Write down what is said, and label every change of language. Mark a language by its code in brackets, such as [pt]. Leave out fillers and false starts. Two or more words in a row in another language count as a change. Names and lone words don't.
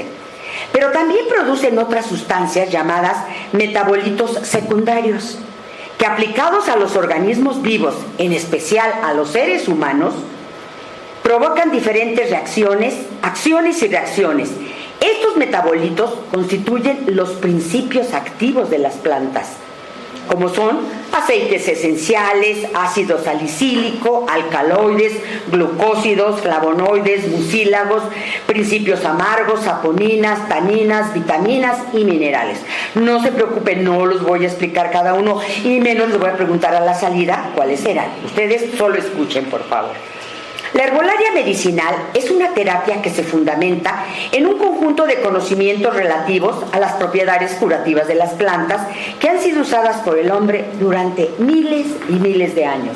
[es] Pero también producen otras sustancias llamadas metabolitos secundarios, que aplicados a los organismos vivos, en especial a los seres humanos, provocan diferentes reacciones, acciones y reacciones. Estos metabolitos constituyen los principios activos de las plantas, como son aceites esenciales, ácido salicílico, alcaloides, glucósidos, flavonoides, mucílagos, principios amargos, saponinas, taninas, vitaminas y minerales. No se preocupen, no los voy a explicar cada uno y menos les voy a preguntar a la salida cuáles eran. Ustedes solo escuchen, por favor. La herbolaria medicinal es una terapia que se fundamenta en un conjunto de conocimientos relativos a las propiedades curativas de las plantas que han sido usadas por el hombre durante miles y miles de años.